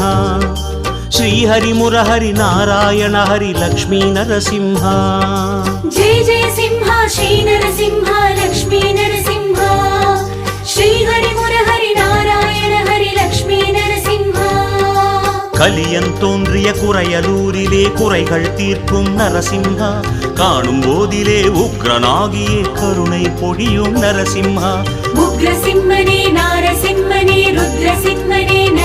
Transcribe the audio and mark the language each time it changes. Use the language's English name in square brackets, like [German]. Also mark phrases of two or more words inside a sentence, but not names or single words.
[Telugu] శ్రీహరి మురహరి నారాయణ హరి లక్ష్మీ నరసింహ. జయ జయ సింహ శ్రీ నరసింహ లక్ష్మీ నరసింహ. శ్రీహరి మురహరి నారాయణ హరి లక్ష్మీ நரசிம்ஹ. [Tamil] கலியன் தோன்றிய குறையலூரிலே குறைகள் தீர்க்கும் நரசிம்ஹா. காணும் போதிலே உக்ரனாகியே கருணை பொழியும் நரசிம்ஹா. உக்ரசிம்மனே நாரசிம்மனே ருத்ரசிம்மனே நரசிம்ஹ.